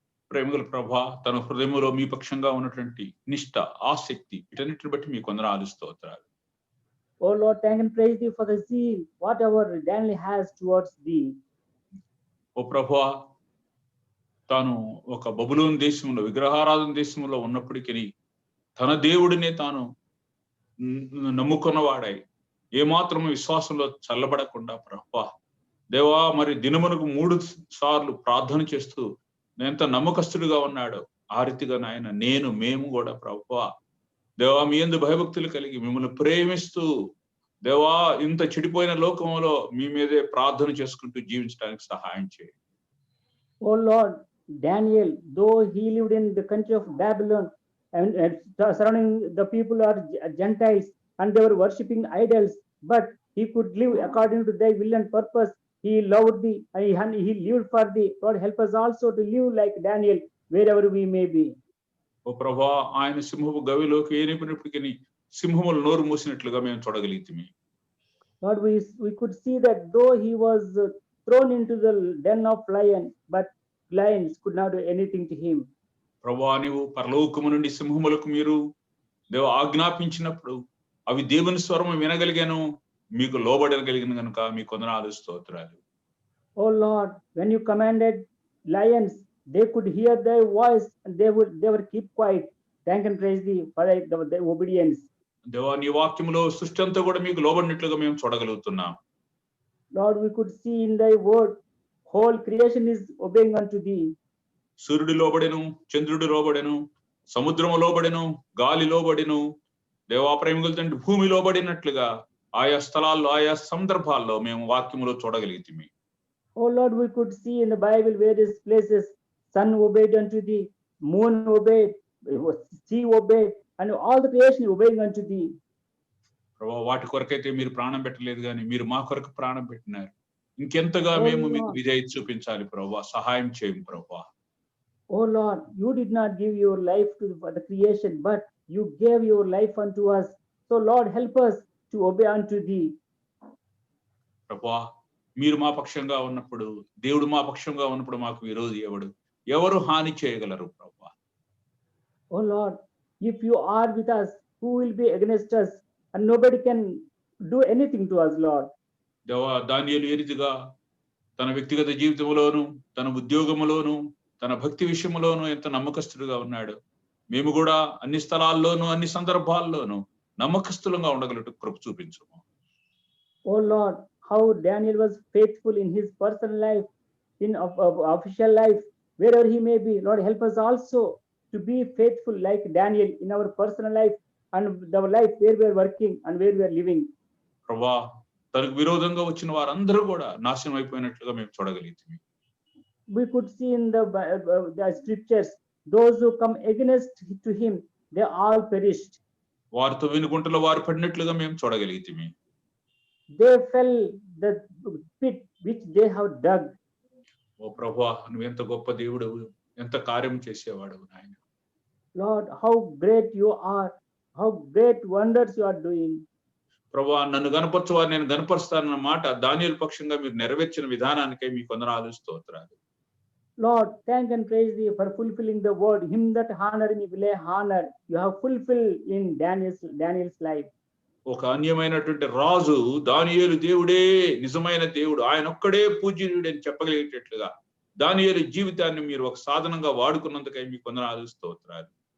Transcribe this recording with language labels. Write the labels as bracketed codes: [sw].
[te] ప్రేమగల ప్రభా, తన హృదయంలో మీ పక్షంగా ఉన్నటువంటి నిష్ఠ, ఆసక్తి, వీటన్నిటిని బట్టి మీకు వందనాలు స్తోత్రాలు. [en] Oh Lord, thank and praise thee for the zeal whatever Daniel has towards thee. [te] ఓ ప్రభా, తాను ఒక బబులోను దేశంలో విగ్రహారాధన దేశంలో ఉన్నప్పటికీ తన దేవుడినే తాను నమ్ముకున్నవాడై ఏమాత్రం విశ్వాసంలో చల్లబడకుండా ప్రభా దేవా, మరి దినమునకు 3 సార్లు ప్రార్థన చేస్తూ ఎంత నమ్మకస్తుడిగా ఉన్నాడో ఆ రీతిగా నాయన మేము కూడా ప్రభువా దేవా, మీ యందు భయభక్తులు కలిగి మిమ్మల్ని ప్రేమిస్తూ దేవా, ఇంత చెడిపోయిన లోకంలో మీ మీదే ప్రార్థన చేసుకుంటూ జీవించడానికి సహాయం చేయండి. [en] Oh Lord, Daniel, though he lived in the country of Babylon and surrounding the people are Gentiles and they were worshipping idols, but he could live according to thy will and purpose. He loved thee and he lived for thee. Lord, help us also to live like Daniel wherever we may be. [te] ఓ ప్రభా, ఆయన సింహపు గవిలోకి ఏనిపినప్పటికీ సింహములు నోరు మూసినట్లుగా మేము చూడగలిగితిమి. [en] Lord, we could see that though he was thrown into the den of lions, but lions could not do anything to him. [te] ప్రభా, నీవు పరలోకము నుండి సింహములకు మీరు దేవ ఆజ్ఞాపించినప్పుడు అవి దేవుని స్వరము వినగలిగాను, మీకు లోబడగలిగిన కనుక మీకు వందనాలు స్తోత్రాలు. [en] Oh Lord, when you commanded lions, they could hear thy voice and they were keep quiet. Thank and praise thee for the obedience. [te] దేవా, నీ వాక్యములో సృష్టి అంతా కూడా మీకు లోబడినట్లుగా మేము చూడగలుగుతున్నాం. [en] Lord, we could see in thy word whole creation is obeying unto thee. [te] సూర్యుడు లోబడెను, చంద్రుడు లోబడెను, సముద్రము లోబడెను, గాలి లోబడెను, దేవా ప్రేమికుల తండ్రి భూమి లోబడినట్లుగా ఆయా స్థలాల్లో ఆయా సందర్భాల్లో మేము వాక్యములో చూడగలిగితిమి. [en] Oh Lord, we could see in the Bible various places sun obeyed unto thee, moon obeyed, sea obeyed, and all the creation obeying unto thee. [te] ప్రభా వాటి కొరకైతే మీరు ప్రాణం పెట్టలేదు కానీ మీరు మా కొరకు ప్రాణం పెట్టినారు. ఇంకెంతగా [en] Oh [te] మేము మీకు [en] Lord. [te] విధేయత చూపించాలి ప్రభా, సహాయం చేయం ప్రభా. [en] Oh Lord, you did not give your life to the creation, but you gave your life unto us. So Lord, help us to obey unto thee. [te] ప్రభా మీరు మా పక్షంగా ఉన్నప్పుడు, దేవుడు మా పక్షంగా ఉన్నప్పుడు మాకు విరోధి ఎవరు హాని చేయగలరు ప్రభా? [en] Oh Lord, if you are with us, who will be against us? And nobody can do anything to us, Lord. [te] దేవా దానియేలు ఏ రీతిగా తన వ్యక్తిగత జీవితంలోను, తన ఉద్యోగంలోను, తన భక్తి విషయంలోను ఎంత నమ్మకస్తుడుగా ఉన్నాడు. మేము కూడా అన్ని స్థలాల్లోనూ అన్ని సందర్భాల్లోనూ నమ్మకస్తులంగా ఉండగలట్టు కృప చూపించము. [en] Oh Lord, how Daniel was faithful in his personal life, in official life, wherever he may be. Lord, help us also to be faithful like Daniel in our personal life and our life where we are working and where we are living. [te] ప్రభా తనకు విరోధంగా వచ్చిన వారందరూ కూడా నాశనం అయిపోయినట్లుగా మేము చూడగలిగితే [en] We could see in the scriptures, those who come against to him, they all perished. [te] వారితో వెనుగుంటలో వారు పడినట్లుగా మేము చూడగలిగితే [en] They fell the pit which they have dug. [te] ఓ ప్రభా నువ్వు ఎంత గొప్ప దేవుడు, ఎంత కార్యం చేసేవాడు నాయన. [en] Lord, how great you are, how great wonders you are doing. [te] ప్రభా నన్ను గనపరచువారు నేను గనపరుస్తానన్న మాట దానియేలు పక్షంగా మీరు నెరవేర్చిన విధానానికై మీకు వందనాలు స్తోత్రాలు. [en] Lord, thank and praise thee for fulfilling the word. Him that honor me will I honor. You have fulfilled in Daniel's life. [te] ఒక అన్యమైనటువంటి రాజు దానియేలు దేవుడే నిజమైన దేవుడు, ఆయన ఒక్కడే పూజ్యుడు అని చెప్పగలిగేటట్లుగా దానియేలు జీవితాన్ని మీరు ఒక సాధనంగా వాడుకున్నందుకై మీకు వందనాలు స్తోత్రాలు.